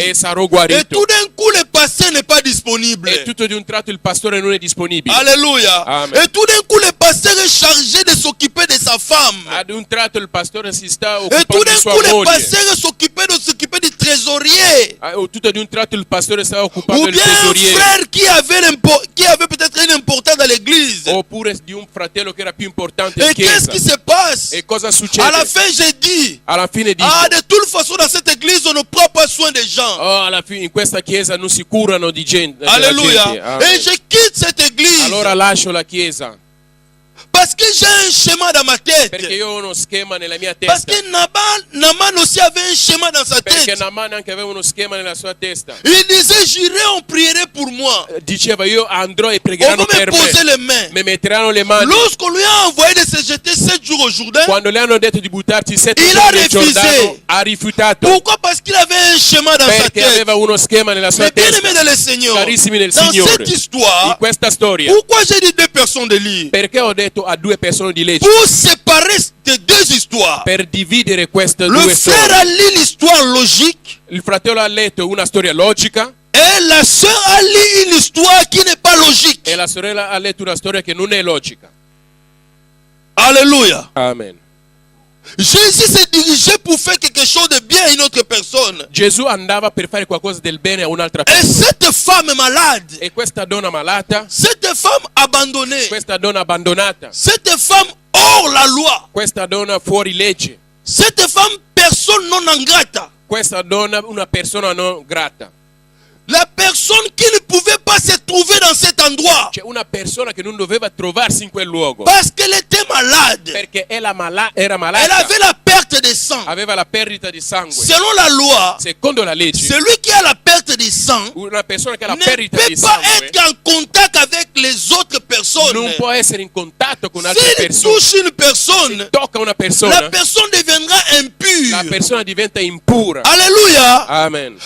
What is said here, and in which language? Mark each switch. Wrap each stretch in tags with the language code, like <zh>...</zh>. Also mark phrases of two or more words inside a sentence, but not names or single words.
<it>e sarò</it> <fr>Et</fr> <it>guarito.</it> <fr>tout d'un coup, le pasteur n'est pas disponible.</fr> <it>E tutto di un tratto il pastore non è disponibile.</it> <fr>Alléluia. Amen. Et tout d'un coup, le pasteur est chargé de s'occuper de sa femme.</fr> <it>Ad un tratto il pastore si sta</it> <fr>Et tout</fr> <it>occupando</it> <fr>d'un</fr> <it>di sua</it> <fr>coup, le</fr> <it>moglie.</it> <fr>pasteur est s'occuper du trésorier.</fr> <it>Tutto di un tratto il pastore stava occupando</it> <fr>Ou</fr> <it>del</it> <fr>bien un</fr> <it>tesoriere.</it> <fr>frère qui avait peut-être une importance dans l'église.</fr> <it>Oppure di un fratello che era più importante in</it> <fr>Et qu'est-ce</fr> <it>chiesa.</it> <fr>qui se passe?</fr> <it>E cosa</it> <fr>À la</fr> <it>succede?</it> <fr>fin, j'ai dit,</fr> <it>Alla fine dico,</it> <fr>de toute façon, dans cette église, on ne prend pas soin des gens.</fr> <it>oh, alla fine in questa chiesa non si curano di gente. della</it> <fr>Alléluia.</fr> <it>gente. Amen.</it> <fr>Et je quitte cette église</fr> <it>Allora lascio la chiesa</it> <fr>parce que j'ai un schéma dans ma</fr> <it>perché</it> <fr>tête.</fr> <it>io ho uno schema nella mia</it> <fr>Parce</fr> <it>testa.</it> <fr>que Naaman aussi avait un schéma dans sa</fr> <it>Perché</it> <fr>tête.</fr> <it>Naaman anche aveva uno schema nella sua testa.</it> <fr>Il disait, j'irai, on prierait pour moi.</fr> <it>Diceva io andrò e</it> <fr>On</fr> <it>pregheranno</it> <fr>va me</fr> <it>per</it> <fr>poser</fr> <it>me.</it> <fr>les mains.</fr> <it>Mi metteranno le mani.</it> <fr>Lorsqu'on lui a envoyé de se jeter 7 jours au Jourdain,</fr> <it>Quando le hanno detto di buttarti 7</it> <fr>Il</fr> <it>giorni</it> <fr>a</fr> <it>nel</it> <fr>refusé.</fr> <it>Giordano, ha rifiutato.</it> <fr>pourquoi? Parce qu'il avait un schéma dans sa</fr> <it>Perché</it> <fr>tête.</fr> <it>aveva uno schema nella sua</it> <fr>Mais bien aimé</fr> <it>testa.</it> <fr>dans le Seigneur,</fr> <it>Carissimi nel</it> <fr>dans</fr> <it>Signore,</it> <fr>cette histoire,</fr> <it>in questa storia,</it> <fr>pourquoi j'ai dit 2 personnes de lire?</fr> <it>perché ho detto a 2 persone di leggere?</it> <fr>Pour séparer ces 2 histoires.</fr> <it>Per dividere queste</it> <fr>Le</fr> <it>due</it> <fr>frère</fr> <it>storie.</it> <fr>a lu l'histoire logique</fr> <it>Il fratello ha letto una storia logica</it> <fr>et la sœur a lu une histoire qui n'est pas logique.</fr> <it>e la sorella ha letto una storia che non è logica.</it> <fr>Alléluia. Amen. Jésus s'est dirigé pour faire quelque chose de bien à une autre personne.</fr> <it>Gesù andava per fare qualcosa del bene a un'altra</it> <fr>Et</fr> <it>persona.</it> <fr>cette femme malade,</fr> <it>E questa donna malata,</it> <fr>cette femme abandonnée,</fr> <it>questa donna abbandonata,</it> <fr>cette femme hors la loi,</fr> <it>questa donna fuori legge,</it> <fr>cette femme personne non ingrate,</fr> <it>questa donna una persona non grata.</it> <fr>la personne qui ne pouvait pas se trouver dans cet endroit</fr> <it>C'è una persona che non doveva trovarsi in quel luogo</it> <fr>parce qu'elle était malade.</fr> <it>perché era</it> <fr>Elle</fr> <it>malata,</it> <fr>avait la perte de sang.</fr> <it>aveva la perdita di sangue.</it> <fr>Selon la loi,</fr> <it>Secondo la legge,</it> <fr>celui qui a la perte de sang</fr> <it>una persona che ha la</it> <fr>ne</fr> <it>perdita</it> <fr>peut</fr> <it>di</it> <fr>pas</fr> <it>sangue</it> <fr>être en contact avec les autres personnes.</fr> <it>non può essere in contatto con altre</it> <fr>S'il</fr> <it>persone.</it> <fr>touche une personne,</fr> <it>Tocca una</it> <fr>la</fr> <it>persona,</it> <fr>personne deviendra</fr> <it>la</it> <fr>impure.</fr> <it>persona diventa impura.</it> <fr>Alléluia. Amen.</fr>